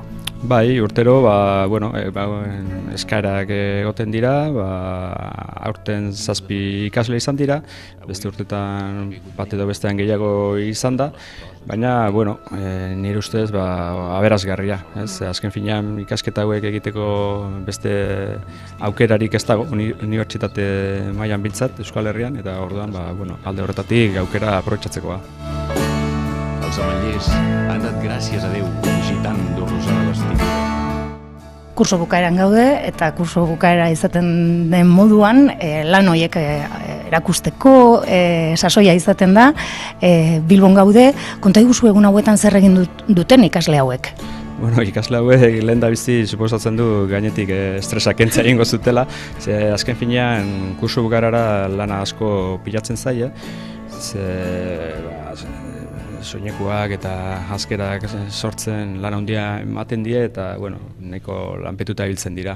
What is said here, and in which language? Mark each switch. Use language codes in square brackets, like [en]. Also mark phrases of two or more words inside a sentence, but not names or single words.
[eu] Bai, urtero, eskaerak egoten dira, aurten 7 ikasle izan dira, beste urtetan bat edo bestean gehiago izan da, baina, nire ustez, aberasgarria, ez? Azken finean ikasketa hauek egiteko beste aukerarik ez dago, unibertsitate mailan bintzat Euskal Herrian, eta orduan, alde horretatik aukera aprobetxatzekoa. [ca] Els ametllers han dat gràcies a Déu gitant d'orrosar l'estiu. [eu] Kurso bukaeran gaude eta kurso bukaera izaten den moduan lan horiek erakusteko sasoia izaten da. Bilbon gaude, konta iguzu egun hauetan zer egin duten ikasle hauek? Ikasle hauek lehendabizi suposatzen du gainetik estresa kentzea egingo zutela, ze azken finean kurso bukaerara lana asko pilatzen zaie, soinekoak eta askerak sortzen lan handia ematen die eta nahiko lanpetuta ibiltzen dira.